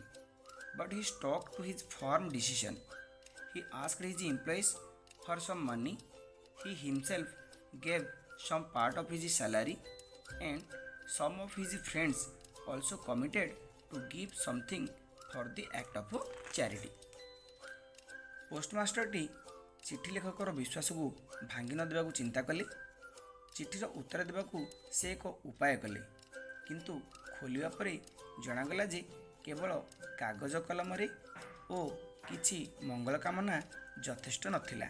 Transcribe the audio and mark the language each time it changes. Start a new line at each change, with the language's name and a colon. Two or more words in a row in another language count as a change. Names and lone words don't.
English: But he stuck to his firm decision. He asked his employees for some money. He himself gave some part of his salary, and some of his friends also committed to give something for the act of charity.
Odia: ପୋଷ୍ଟମାଷ୍ଟରଟି ଚିଠି ଲେଖକର ବିଶ୍ୱାସକୁ ଭାଙ୍ଗି ନ ଦେବାକୁ ଚିନ୍ତା କଲେ। ଚିଠିର ଉତ୍ତର ଦେବାକୁ ସେ ଏକ ଉପାୟ କଲେ। କିନ୍ତୁ ଖୋଲିବା ପରେ ଜଣାଗଲା ଯେ କେବଳ କାଗଜ କଲମରେ ଓ କିଛି ମଙ୍ଗଳ କାମନା ଯଥେଷ୍ଟ ନଥିଲା।